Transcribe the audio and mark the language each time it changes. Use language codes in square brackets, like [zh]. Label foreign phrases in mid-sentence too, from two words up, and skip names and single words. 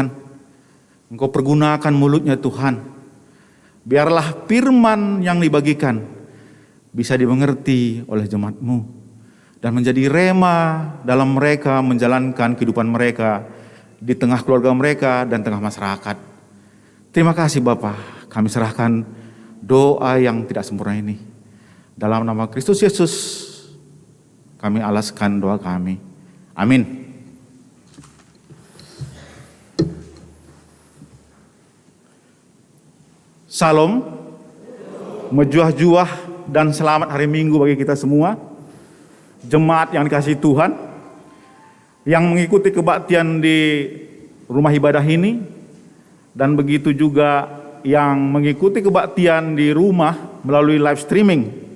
[id] Engkau pergunakan mulutnya Tuhan. Biarlah firman yang dibagikan bisa dimengerti oleh jemaat-Mu dan menjadi rema dalam mereka menjalankan kehidupan mereka di tengah keluarga mereka dan tengah masyarakat. Terima kasih Bapa, kami serahkan doa yang tidak sempurna ini. Dalam nama Kristus Yesus kami alaskan doa kami. Amin. Salam, mejuah-juah dan selamat hari Minggu bagi kita semua. Jemaat yang dikasihi Tuhan, yang mengikuti kebaktian di rumah ibadah ini, dan begitu juga yang mengikuti kebaktian di rumah melalui [en] live streaming.